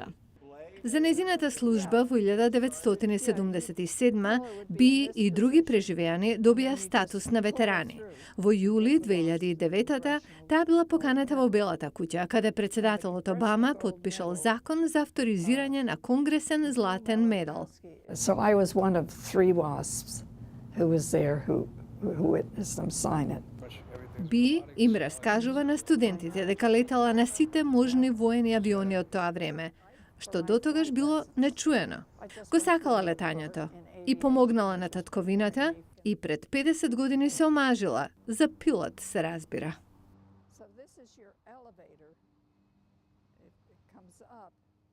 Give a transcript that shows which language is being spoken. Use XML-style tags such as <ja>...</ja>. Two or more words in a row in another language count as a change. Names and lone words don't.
<mk>За незината служба во 1977 Би и други преживеани добија статус на ветерани. Во јули 2009 таа била поканата во Белата куќа, каде председателот Обама потпишал закон за авторизирање на конгресен златен медал.</mk> <en>So I was one of 3 WASPs who was there who witnessed them sign it.</en> <mk>Би им раскажува на студентите дека летала на сите можни воени авиони од тоа време, што дотогаш било нечуено. Го сакала летањето и помогнала на татковината и пред 50 години се омажила. За пилот се разбира.</mk>